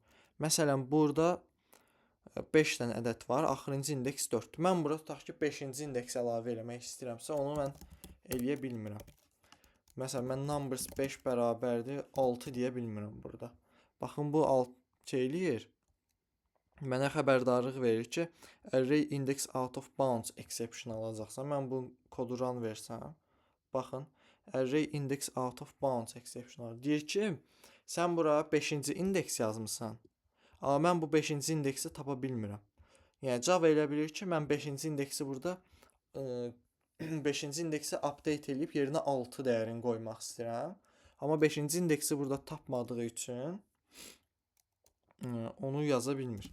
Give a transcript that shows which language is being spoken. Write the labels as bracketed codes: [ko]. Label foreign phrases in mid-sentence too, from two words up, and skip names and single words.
[az] Məsələn, burada 5 dənə ədəd var, axırıncı indeks 4. Mən burada tutaq ki, 5-ci indeks əlavə eləmək istəyirəmsə, onu mən eləyə bilmirəm. Məsələn, mən numbers 5 bərabərdir 6 deyə bilmirəm burada. Baxın, bu 6 eləyir. Mənə xəbərdarlıq verir ki, [en] array index out of bounds exception alacaqsan. [az] Mən bu kodu run versəm, baxın, [en] array index out of bounds exception alır. [az] Deyir ki, sən bura 5-ci indeks yazmısan. Amma mən bu 5-ci indeksi tapa bilmirəm. Yəni, Java elə bilir ki, mən 5-ci indeksi burada 5-ci indeksi update edib yerinə 6 dəyərini qoymaq istəyirəm. Amma 5-ci indeksi burada tapmadığı üçün onu yaza bilmir.